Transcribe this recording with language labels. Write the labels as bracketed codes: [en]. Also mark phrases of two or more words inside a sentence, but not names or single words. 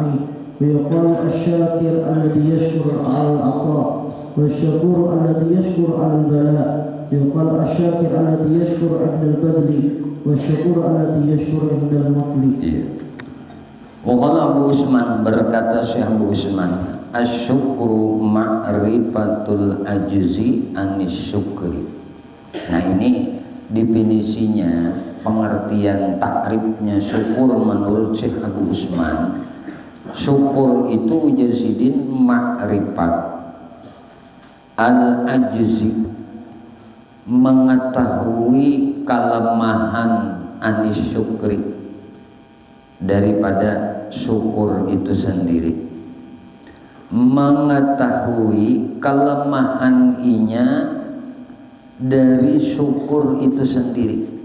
[ar] ويقال الشاكر الذي يشكر على العطاء والشكور الذي يشكر على البلاء. يقال الشاكر الذي يشكر عند البذل والشكور الذي يشكر عند المطل. وقال Abu Usman, [bjn] berkata Syekh Abu Usman, [ar] الشكر معرفة العجز عن الشكر. [bjn] Nah, ini definisinya, pengertian takribnya syukur menurut Syekh Abu Usman. Syukur itu ujar sidin [ar] معرفة العجز, [bjn] mengetahui kelemahan [ar] عن الشكر, [bjn] daripada syukur itu sendiri. Mengetahui kelemahan inya dari syukur itu sendiri.